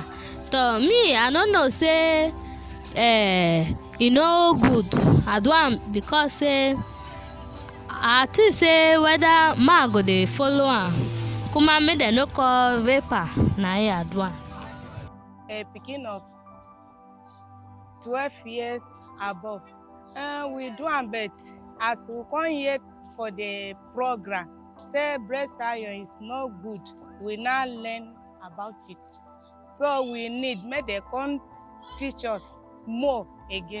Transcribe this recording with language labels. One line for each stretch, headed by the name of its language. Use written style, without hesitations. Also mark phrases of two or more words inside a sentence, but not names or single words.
Nigerian Pidgin: So me I no know say e no good. I do am because say I think say whether man go dey follow am, kuma make dem no call raper. Na I do am. A pikin of 12 years above, we do am, but as we come here for the program, say breast iron is not good, we now learn about it. So we need make they come teach us more again.